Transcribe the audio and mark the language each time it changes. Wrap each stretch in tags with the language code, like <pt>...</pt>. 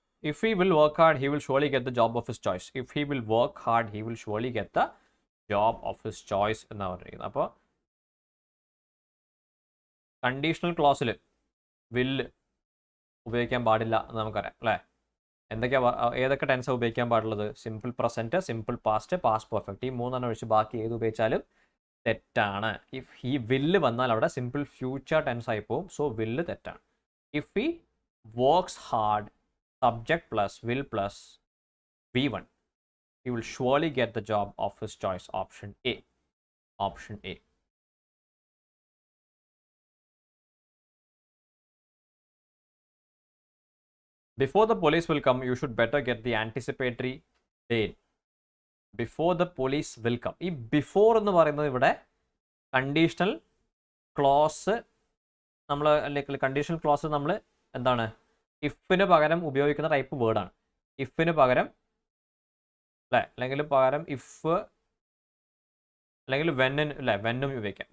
<en>If he will work hard, he will surely get the job of his choice. If he will work hard, he will surely get the job of his choice</en> <ml>എന്നാണ് പറഞ്ഞിരിക്കുന്നത്. അപ്പോൾ conditional ക്ലോസിൽ വില്ല് ഉപയോഗിക്കാൻ പാടില്ല എന്ന് നമുക്കറിയാം അല്ലേ? ഏതൊക്കെ ടെൻസാണ് ഉപയോഗിക്കാൻ പാടുള്ളത്? Simple present, simple past, past perfect. ഈ മൂന്നെണ്ണം ഒഴിച്ച് ബാക്കി ഏത് ഉപയോഗിച്ചാലും തെറ്റാണ്.</ml> <en>if he will</en> <ml>വന്നാൽ അവിടെ സിമ്പിൾ ഫ്യൂച്ചർ ടെൻസ് ആയി പോകും. സോ വില്ല് തെറ്റാണ്.</ml> <en>If he works hard, subject plus will plus V1, he will surely get the job of his choice. Option A. Before the police will come, you should better get the anticipatory date. Before the police will come.</en> <ml>ഈ before എന്ന് പറയുന്നത് ഇവിടെ conditional clause conditional clause നമ്മൾ എന്താണ് ഇഫിന് പകരം ഉപയോഗിക്കുന്ന type വേർഡാണ്. ഇഫിന് പകരം അല്ലേ, അല്ലെങ്കിൽ ഇഫ് അല്ലെങ്കിൽ വെന്നും ഉപയോഗിക്കാം.</ml>